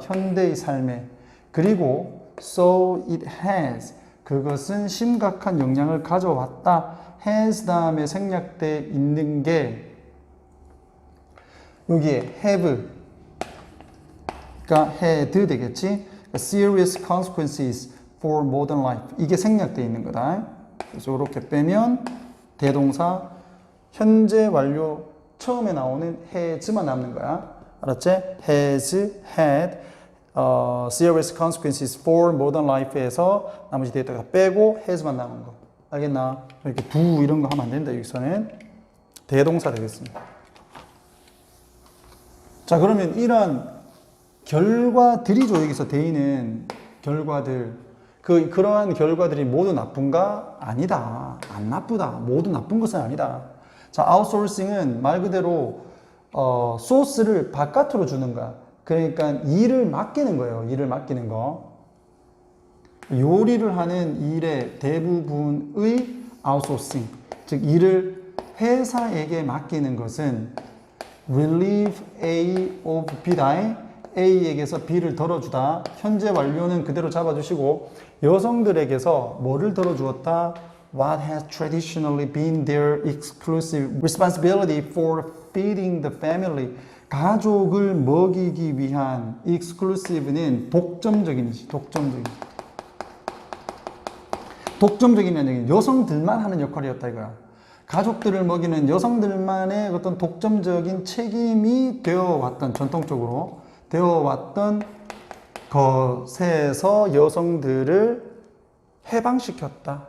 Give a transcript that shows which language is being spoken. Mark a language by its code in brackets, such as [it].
[ko] 현대의 삶에. 그리고 [en] so it has, [ko] 그것은 심각한 영향을 가져왔다. has 다음에 생략돼 있는 게 여기에 have가 had 되겠지. [en] serious consequences for modern life. [ko] 이게 생략돼 있는 거다. 그래서 이렇게 빼면 대동사 현재 완료 처음에 나오는 has만 남는 거야. 알았지? [en] has had serious consequences for modern life에서 [ko] 나머지 데이터가 빼고 has만 남은 거. 알겠나? 이렇게 do 이런 거 하면 안 된다. 여기서는 대동사 되겠습니다. 자, 그러면 이런 결과들이죠. 여기서 대인은 결과들. 그러한 결과들이 모두 나쁜가? 아니다. 안 나쁘다. 모두 나쁜 것은 아니다. 자, 아웃소싱은 말 그대로 소스를 바깥으로 주는 거야. 그러니까 일을 맡기는 거예요. 일을 맡기는 거. 요리를 하는 일의 대부분의 아웃소싱, 즉 일을 회사에게 맡기는 것은 [en] relieve A of B [ko] 다. A에게서 B를 덜어주다. 현재 완료는 그대로 잡아주시고, 여성들에게서 뭐를 덜어주었다? [en] What has traditionally been their exclusive responsibility for feeding the family. [ko] 가족을 먹이기 위한 exclusive는 독점적인이지. 독점적인 얘기는 여성들만 하는 역할이었다 이거야. 가족들을 먹이는 여성들만의 어떤 독점적인 책임이 되어왔던, 전통적으로 되어왔던 것에서 여성들을 해방시켰다.